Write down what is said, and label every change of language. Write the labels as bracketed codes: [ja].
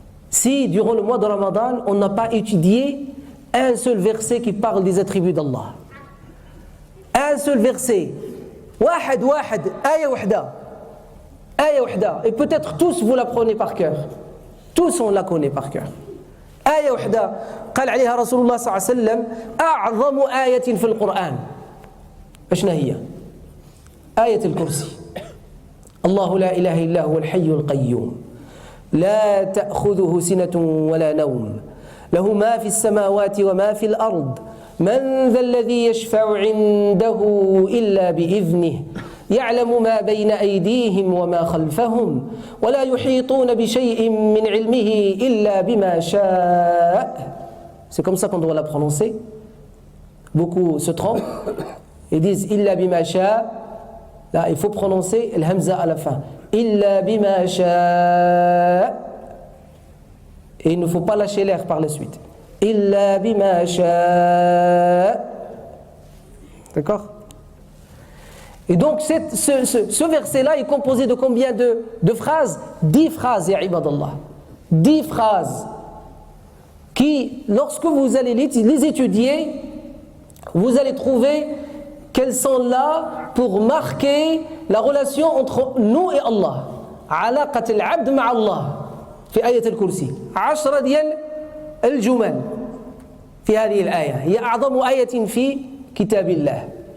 [fr] Si, durant le mois de Ramadan, on n'a pas étudié un seul verset qui parle des attributs d'Allah. Un seul verset. [ar] Wahad, aya wahda. Aya wahda. [fr] Et peut-être tous vous la prenez par cœur. Tous on la connaît par cœur. [ar] آية وحدة قال عليها رسول الله صلى الله عليه وسلم أعظم آية في القرآن. أشنا هي؟ آية الكرسي. الله لا إله إلا هو الحي القيوم لا تأخذه سنة ولا نوم له ما في السماوات وما في الأرض من ذا الذي يشفع عنده إلا بإذنه يعلم ما بين أيديهم وما خلفهم ولا يحيطون بشيء من علمه إلا بما شاء. [fr] C'est comme ça qu'on doit la prononcer. Beaucoup se trompent et disent [ar] إلا بما شاء. [fr] Là, il faut prononcer le hamza à la fin. [ar] إلا بما شاء. [fr] Et il ne faut pas lâcher l'air par la suite. [ar] إلا بما شاء. [fr] D'accord? Et donc ce verset-là est composé de combien de phrases? 10 phrases, [ar] ya ibadallah. [fr] 10 phrases qui, lorsque vous allez les étudier, vous allez trouver qu'elles sont là pour marquer la relation entre nous et Allah. [ar] علاقة العبد مع الله في آية الكرسي 10 ديال الجمل في هذه الآية هي أعظم آية في كتاب الله.